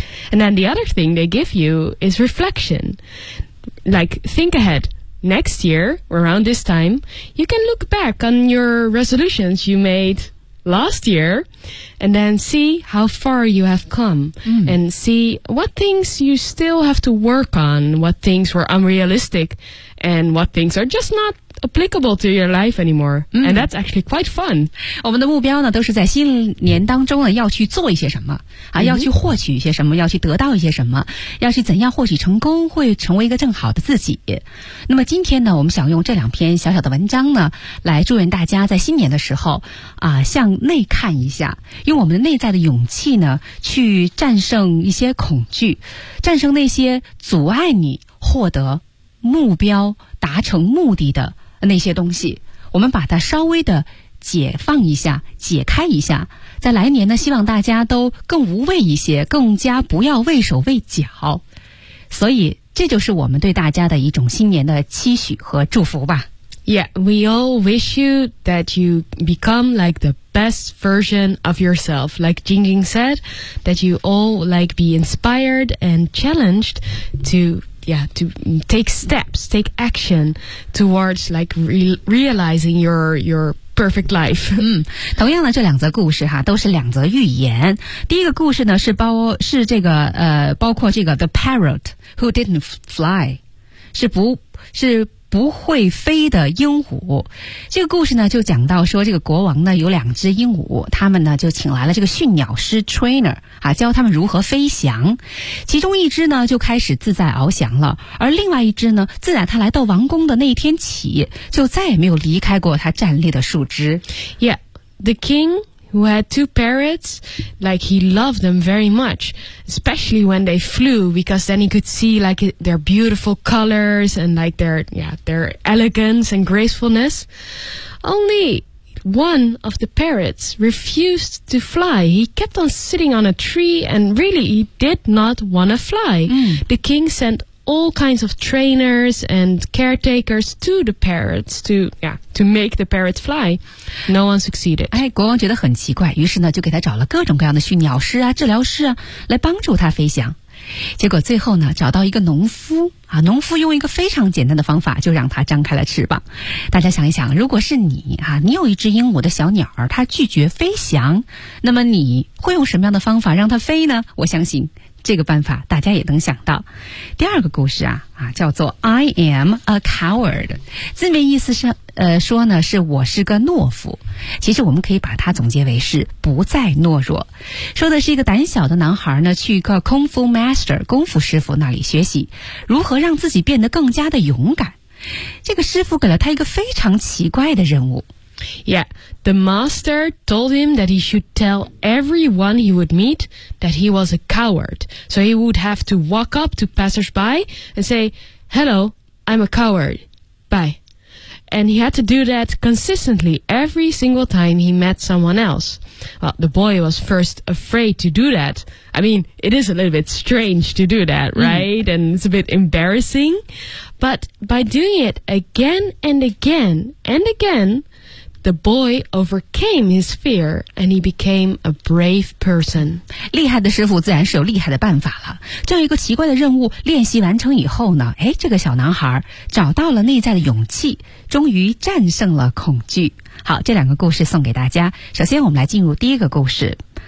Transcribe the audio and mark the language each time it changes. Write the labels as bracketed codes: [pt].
[en] And then the other thing they give you is reflection. Like think aheadNext year, around this time, you can look back on your resolutions you made last year and then see how far you have come, and see what things you still have to work on, what things were unrealistic and what things are just notapplicable to your life anymore, and that's actually quite fun. [zh] 我们的目标呢都是在新年当中呢要去做一些什么啊，要去获取一些什么，要去得到一些什么，要去怎样获取成功，会成为一个更好的自己。那么今天呢，我们想用这两篇小小的文章呢来祝愿大家在新年的时候啊，向内看一下，用我们内在的勇气呢去战胜一些恐惧，战胜那些阻碍你获得目标达成目的的那些东西，我们把它稍微的解放一下，解开一下，在来年呢希望大家都更无畏一些，更加不要畏手畏脚，所以这就是我们对大家的一种新年的期许和祝福吧。 [en] Yeah, we all wish you that you become like the best version of yourself, like Jingjing said, that you all like be inspired and challenged toYeah, to take steps, take action towards like realizing your perfect life. [zh] 同样的这两则故事哈，都是两则寓言。第一个故事呢，包括这个 [en] The parrot who didn't fly, [zh] 是不会飞的鹦鹉。这个故事呢，就讲到说这个国王呢有两只鹦鹉，他们呢就请来了这个驯鸟师 trainer 啊，教他们如何飞翔。其中一只呢就开始自在翱翔了，而另外一只呢，自打他来到王宫的那一天起，就再也没有离开过他站立的树枝。 [en] Yeah, the king. Who had two parrots, like he loved them very much, especially when they flew, because then he could see like their beautiful colors and like their, yeah, their elegance and gracefulness. Only one of the parrots refused to fly. He kept on sitting on a tree and really he did not want to fly. Mm. The king sent all kinds of trainers and caretakers to the parrots to, yeah. To make the parrot fly, no one succeeded. [zh] 哎，国王觉得很奇怪，于是呢，就给他找了各种各样的驯鸟师啊、治疗师啊，来帮助他飞翔。结果最后呢，找到一个农夫啊，农夫用一个非常简单的方法，就让他张开了翅膀。大家想一想，如果是你啊，你有一只鹦鹉的小鸟儿，它拒绝飞翔，那么你会用什么样的方法让它飞呢？我相信这个办法大家也能想到。第二个故事啊，叫做 [en] I am a coward， [zh] 字面意思是。说呢是我是个懦夫，其实我们可以把它总结为是不再懦弱。说的是一个胆小的男孩呢去一个 Kung Fu Master 功夫师傅那里学习如何让自己变得更加的勇敢。这个师傅给了他一个非常奇怪的任务。 [en] Yeah, the master told him that he should tell everyone he would meet that he was a coward. So he would have to walk up to passersby and say, Hello, I'm a coward. Bye. And he had to do that consistently every single time he met someone else. Well, the boy was first afraid to do that. I mean, it is a little bit strange to do that, right? And it's a bit embarrassing. But by doing it again and again and again, the boy overcame his fear and he became a brave person. [zh] 厉害的师傅自然是有厉害的办法了。这样一个奇怪的任务练习完成以后呢，哎，这个小男孩找到了内在的勇气，终于战胜了恐惧。好，这两个故事送给大家。首先我们来进入第一个故事。